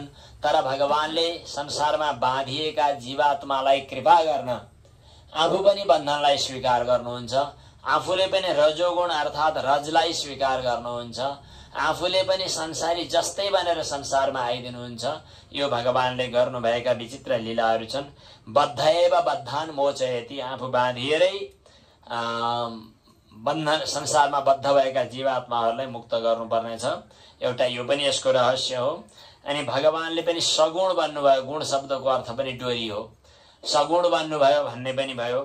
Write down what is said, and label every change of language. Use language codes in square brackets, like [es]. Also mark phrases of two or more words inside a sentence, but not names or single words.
[ne] तर भगवानले संसारमा बाँधिएका जीवात्मालाई कृपा गर्न आफू पनि बन्धनलाई स्वीकार गर्नुहुन्छ, आफूले पनि रजोगुण अर्थात रजलाई स्वीकार गर्नुहुन्छ, आफूले पनि संसारी जस्तै बनेर संसारमा आइदिनुहुन्छ। यो भगवानले गर्नुभएका विचित्र लीलाहरू छन्। [sa] बद्ध एव बद्धान मोचयति, [ne] आफू बाँधिएरै बन्धन संसारमा बद्ध भएका जीवात्माहरूलाई मुक्त गर्नुपर्नेछ। एउटा यो पनि यसको रहस्य हो। अनि भगवानले पनि सगुण बन्नुभयो, गुण शब्दको अर्थ पनि डोरी हो, सगुण बन्नुभयो भन्ने पनि भयो।